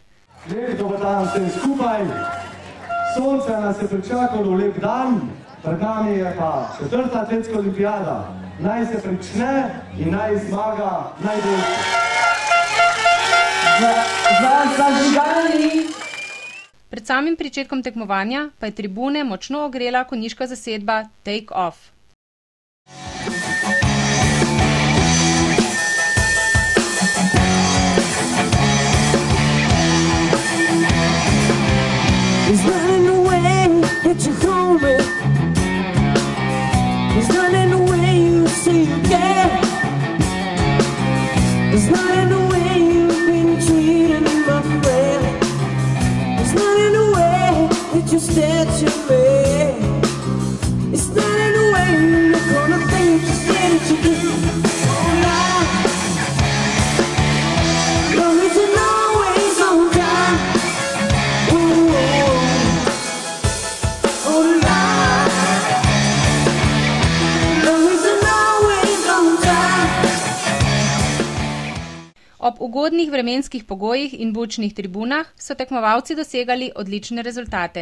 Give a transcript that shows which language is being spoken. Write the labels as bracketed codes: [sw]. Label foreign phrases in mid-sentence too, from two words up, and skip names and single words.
[sl] Lep dober dan vsem skupaj. Sonce nas je pričakalo lep dan, pred nami je pa 4. atletska olimpijada. Naj se prične in naj zmaga najboljši. Pred samim pričetkom tekmovanja pa je tribune močno ogrela konjiška zasedba Take Off. [en] He's running away that you hold me. He's running away you say you care. He's running away you've been treating him unfair. He's running away that you said to me. He's running away you look on the things you said that you do. Oh Lord, love isn't always on time. [sl] Ob ugodnih vremenskih pogojih in bučnih tribunah so tekmovalci dosegali odlične rezultate.